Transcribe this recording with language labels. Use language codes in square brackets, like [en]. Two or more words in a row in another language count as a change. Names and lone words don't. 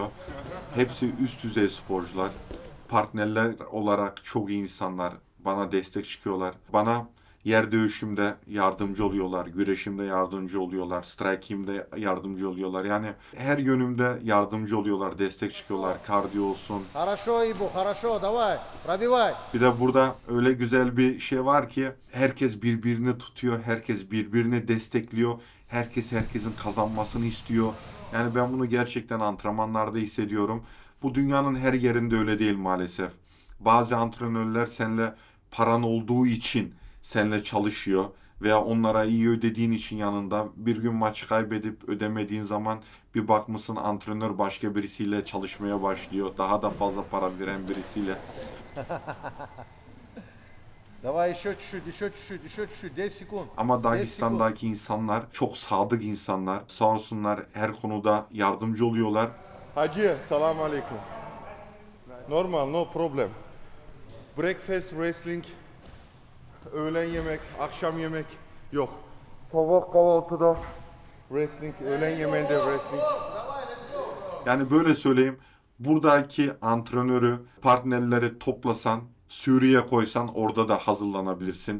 [tr] Hepsi üst düzey sporcular. Partnerler olarak çok iyi insanlar. Bana destek çıkıyorlar. Bana yer dövüşümde yardımcı oluyorlar, güreşimde yardımcı oluyorlar, striking'de yardımcı oluyorlar. Yani her yönümde yardımcı oluyorlar, destek çıkıyorlar. Kardiyo olsun. [ru] Хорошо, Ибо, хорошо, давай, пробивай. [tr] Bir de burada öyle güzel bir şey var ki, herkes birbirini tutuyor, herkes birbirini destekliyor, herkes herkesin kazanmasını istiyor. Yani ben bunu gerçekten antrenmanlarda hissediyorum. Bu dünyanın her yerinde öyle değil maalesef. Bazı antrenörler seninle paran olduğu için seninle çalışıyor veya onlara iyi ödediğin için yanında, bir gün maçı kaybedip ödemediğin zaman bir bakmışsın antrenör başka birisiyle çalışmaya başlıyor. Daha da fazla para veren birisiyle. [ru] Давай еще чуть-чуть, еще чуть-чуть, еще чуть-чуть. 10 секунд. [tr] Ama [ru] 10 sekund. [tr] Dagestan'daki insanlar çok sadık insanlar. Sağ olsunlar her konuda yardımcı oluyorlar. Hacı, selam aleyküm. Normal, [en] no problem. Breakfast, wrestling, [tr] öğlen yemek, akşam yemek yok. Sabah kahvaltıda wrestling, öğlen yemeğinde wrestling. Yani böyle söyleyeyim. Buradaki antrenörü, partnerleri toplasan, Suriye koysan orada da hazırlanabilirsin.